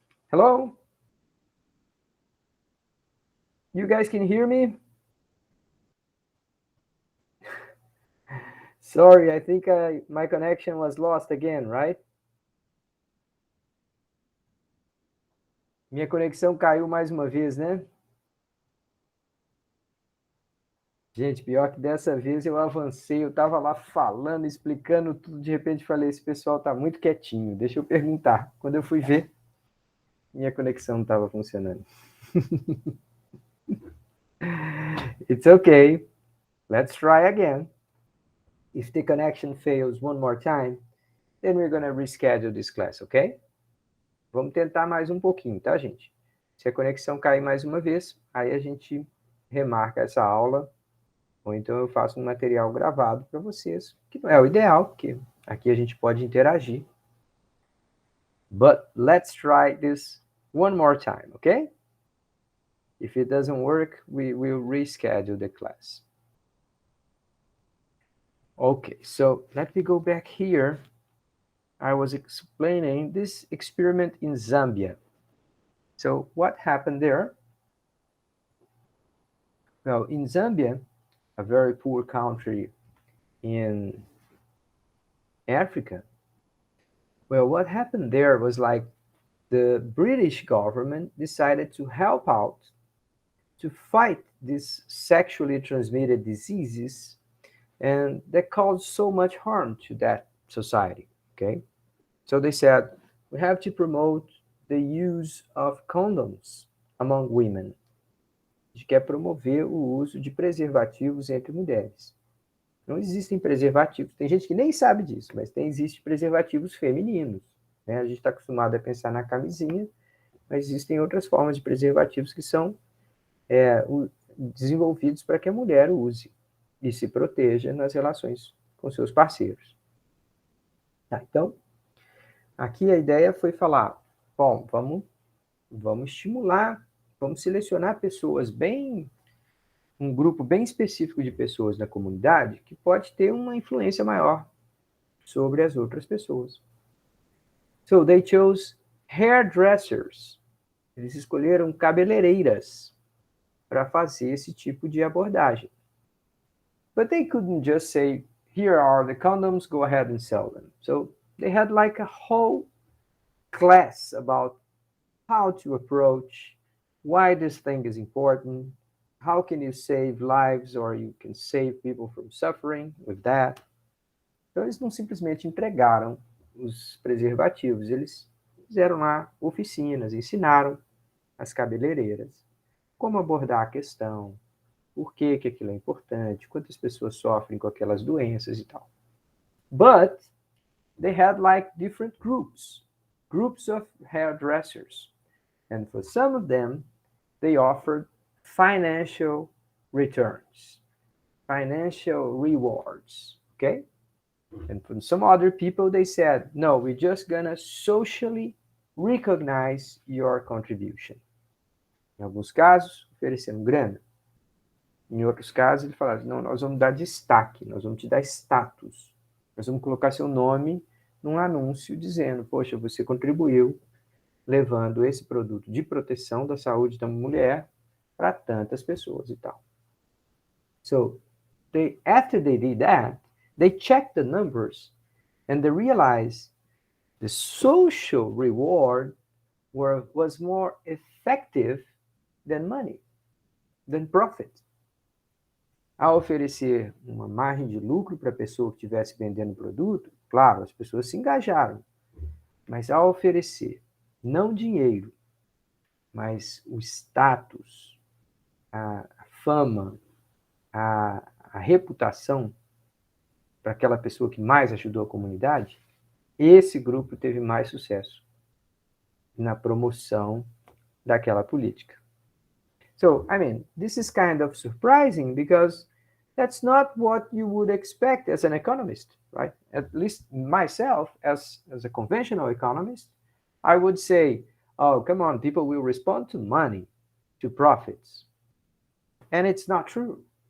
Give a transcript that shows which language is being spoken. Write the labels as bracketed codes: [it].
[en] Hello? You guys can hear me? Sorry, I think my connection was lost again, right? [pt] Minha conexão caiu mais uma vez, né? Gente, pior que dessa vez eu avancei, eu estava lá falando, explicando tudo, de repente falei, esse pessoal está muito quietinho, deixa eu perguntar. Quando eu fui ver, minha conexão não estava funcionando. [en] It's okay. Let's try again. If the connection fails one more time, then we're gonna reschedule this class, ok? [pt] Vamos tentar mais um pouquinho, tá, gente? Se a conexão cair mais uma vez, aí a gente remarca essa aula, ou então eu faço um material gravado para vocês, que não é o ideal, porque aqui a gente pode interagir. [en] But let's try this one more time, okay? If it doesn't work, we will reschedule the class. Okay, so let me go back here. I was explaining this experiment in Zambia. So what happened there? Well, in Zambia, a very poor country in Africa, well, what happened there was like the British government decided to help out to fight these sexually transmitted diseases, and that caused so much harm to that society, okay? So they said, we have to promote the use of condoms among women. [pt] A gente quer promover o uso de preservativos entre mulheres. Não existem preservativos, tem gente que nem sabe disso, mas existem preservativos femininos, né? A gente está acostumado a pensar na camisinha, mas existem outras formas de preservativos que são desenvolvidos para que a mulher use e se proteja nas relações com seus parceiros. Tá, então, aqui a ideia foi falar, bom, vamos estimular, vamos selecionar pessoas um grupo bem específico de pessoas da comunidade que pode ter uma influência maior sobre as outras pessoas. [en] So they chose hairdressers. [pt] Eles escolheram cabeleireiras para fazer esse tipo de abordagem. [en] But they couldn't just say, here are the condoms, go ahead and sell them. So they had like a whole class about how to approach, why this thing is important, how can you save lives or you can save people from suffering with that. [pt] Então eles não simplesmente entregaram os preservativos, eles fizeram lá oficinas, ensinaram as cabeleireiras como abordar a questão, por que aquilo é importante, quantas pessoas sofrem com aquelas doenças e tal. [en] But they had like different groups of hairdressers. And for some of them, they offered financial returns, financial rewards, okay? And for some other people, they said, no, we're just gonna socially recognize your contribution. [pt] Em alguns casos, oferecendo grana. Em outros casos, eles falaram, não, nós vamos dar destaque, nós vamos te dar status. Nós vamos colocar seu nome num anúncio dizendo, poxa, você contribuiu levando esse produto de proteção da saúde da mulher para tantas pessoas e tal. [en] So, after they did that, they checked the numbers and they realized the social reward was more effective than money, than profit. [pt] Ao oferecer uma margem de lucro para a pessoa que estivesse vendendo o produto, claro, as pessoas se engajaram, mas ao oferecer não dinheiro, mas o status, a fama, a reputação para aquela pessoa que mais ajudou a comunidade, esse grupo teve mais sucesso na promoção daquela política. [en] So, I mean, this is kind of surprising because that's not what you would expect as an economist, right? At least myself, as a conventional economist, I would say, oh, come on, people will respond to money, to profits. And it's not true.